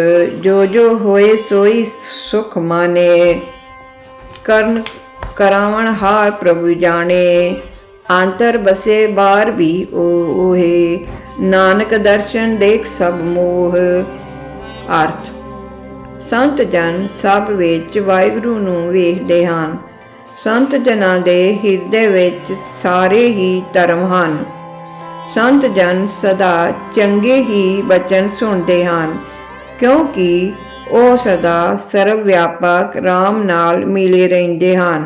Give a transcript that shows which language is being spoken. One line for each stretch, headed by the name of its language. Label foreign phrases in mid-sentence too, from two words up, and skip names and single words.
Punjabi: ਜੋ ਜੋ ਹੋਏ ਸੋਈ ਸੁਖ ਮਾਨੇ, ਕਰਣ ਕਰਾਵਣ ਹਾਰ ਪ੍ਰਭੁ ਜਾਨੇ। ਆਂਤਰ ਬਸੇ ਬਾਰ ਭੀ ਓਹੇ, ਨਾਨਕ ਦਰਸ਼ਨ ਦੇਖ ਸਭ ਮੋਹ। ਅਰਥ ਸੰਤ ਜਨ ਸਭ ਵਿੱਚ ਵਾਹਿਗੁਰੂ ਨੂੰ ਵੇਖਦੇ ਹਨ। ਸੰਤ ਜਨਾਂ ਦੇ ਹਿਰਦੇ ਵਿੱਚ ਸਾਰੇ ਹੀ ਧਰਮ ਹਨ। ਸੰਤ ਜਨ ਸਦਾ ਚੰਗੇ ਹੀ ਬਚਨ ਸੁਣਦੇ ਹਨ, ਕਿਉਂਕਿ ਉਹ ਸਦਾ ਸਰਵ ਵਿਆਪਕ ਰਾਮ ਨਾਲ ਮਿਲੇ ਰਹਿੰਦੇ ਹਨ।